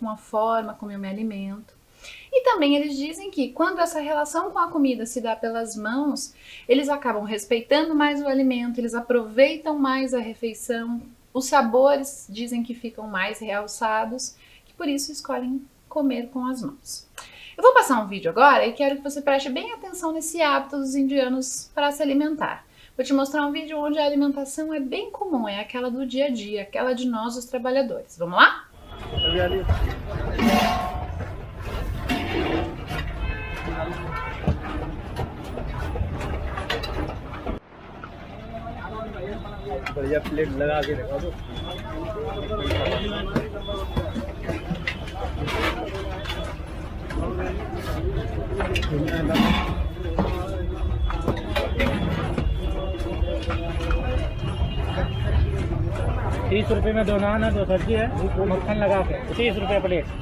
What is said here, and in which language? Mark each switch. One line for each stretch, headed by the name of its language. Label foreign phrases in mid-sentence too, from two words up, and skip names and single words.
Portuguese: Com a forma como eu me alimento. E também eles dizem que quando essa relação com a comida se dá pelas mãos, eles acabam respeitando mais o alimento, eles aproveitam mais a refeição, os sabores dizem que ficam mais realçados, que por isso escolhem comer com as mãos. Eu vou passar um vídeo agora e quero que você preste bem atenção nesse hábito dos indianos para se alimentar. Vou te mostrar um vídeo onde a alimentação é bem comum, é aquela do dia a dia, aquela de nós, os trabalhadores. Vamos lá?
Hindi: बढ़िया प्लेट लगा के रखा दो। 30 रुपए में 2 नान है, 2 सब्जी है, मक्खन लगा के 30 रुपए प्लेट।